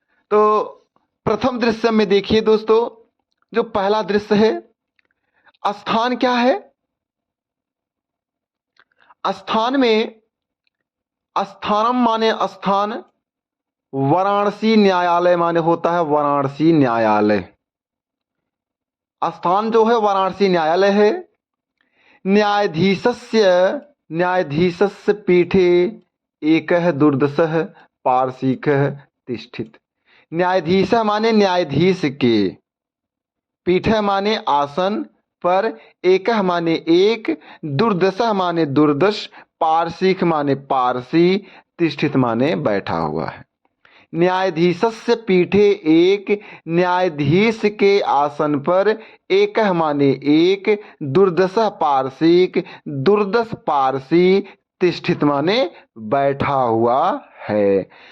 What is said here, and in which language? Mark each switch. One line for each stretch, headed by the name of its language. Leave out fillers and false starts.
Hindi: तो प्रथम दृश्य में देखिए दोस्तों, जो पहला दृश्य है, स्थान क्या है? स्थान में स्थानम माने स्थान, वाराणसी न्यायालय माने होता है वाराणसी न्यायालय। स्थान जो है वाराणसी न्यायालय है।
Sanskrit: न्यायाधीशस्य पीठे एकः दुर्दशः पारसिकः तिष्ठित।
Hindi: न्यायाधीश माने न्यायाधीश के, पीठ माने आसन पर, एकः माने एक, दुर्दशः माने दुर्दश, पारसिक माने पारसी, तिष्ठित माने बैठा हुआ है।
Sanskrit: न्यायाधीशस्य पीठे एक,
Hindi: न्यायाधीश के आसन पर, एकः माने एक, दुर्दशः पारसिक, दुर्दश पारसी, तिष्ठित माने बैठा हुआ है।